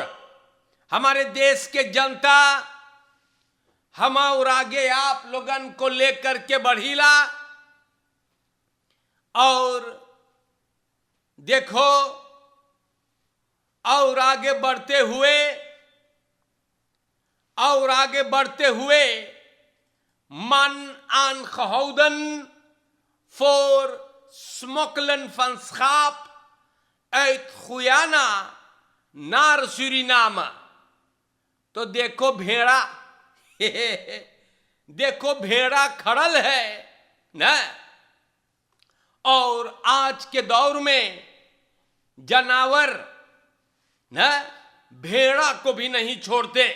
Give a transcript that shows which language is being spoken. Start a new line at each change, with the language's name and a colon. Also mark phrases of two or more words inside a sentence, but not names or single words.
Caribbean Hindustani: हमारे देश के जनता हम और आगे आप लोगन को लेकर के बढ़ीला और देखो और आगे बढ़ते हुए
Dutch: man aangehouden voor smokkelen van schaap uit Guyana naar Suriname।
Caribbean Hindustani: तो देखो भेड़ा देखो भेड़ा खड़ल है ना। और आज के दौर में जानवर ना भेड़ा को भी नहीं छोड़ते।